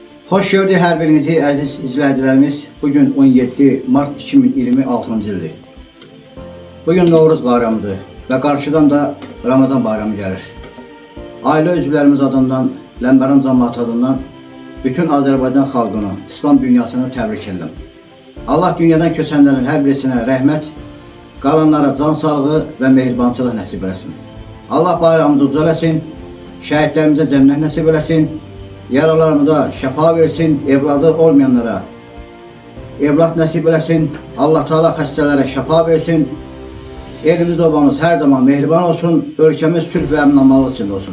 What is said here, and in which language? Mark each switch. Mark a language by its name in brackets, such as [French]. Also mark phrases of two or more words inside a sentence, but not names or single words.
[Turkish] Hoş gördük her birinizi aziz izleyicilerimiz. Bugün 17 Mart 2026 ildir. Bugün Novruz bayramıdır ve karşıdan da Ramazan bayramı gelir. [Azerbaijani] Aile üzvlərimiz adından, Ləmbəran cəmaəti adından bütün Azərbaycan xalqını, İslam dünyasını təbrik edirəm. Allah dünyadan köçənlərin hər birisinə rəhmət, qalanlara can sağlığı və mehribançılıq nəsib eləsin. Allah bayramımızı ucuz eləsin, şəhidlərimizə cənnət nəsib eləsin, yaralarımıza şəfa versin, evladı olmayanlara evlad nəsib eləsin, Allah Teala xəstələrə şəfa versin, elimiz obamız hər zaman mehriban olsun, ölkəmiz sülh və əmin-amanlıq içində olsun.